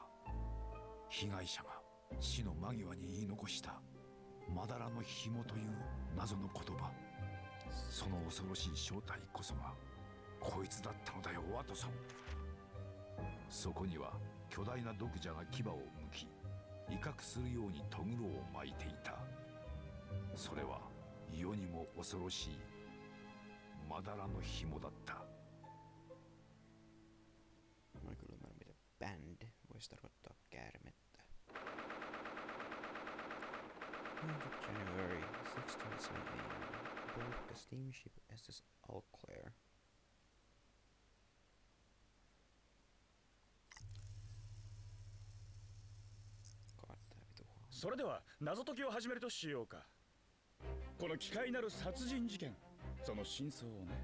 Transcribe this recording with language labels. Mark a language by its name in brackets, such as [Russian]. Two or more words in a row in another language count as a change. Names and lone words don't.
[Japanese] 被害者が死の間際に言い残したまだらの紐という謎の言葉、その恐ろしい正体こそがこいつだったのだよワトソン。そこには巨大な毒蛇が牙をむき威嚇するようにとぐろを巻いていた。それは世にも恐ろしいまだらの紐だった。 [Finnish] Mä en kyllä ymmärrä, mitä band voisi tarkoittaa käärmettä. [English] 9th January, 6:27 a.m. Aboard the steamship SS Alclair. [Japanese] それでは謎解きを始めるとしようか。この奇怪なる殺人事件、その真相をね。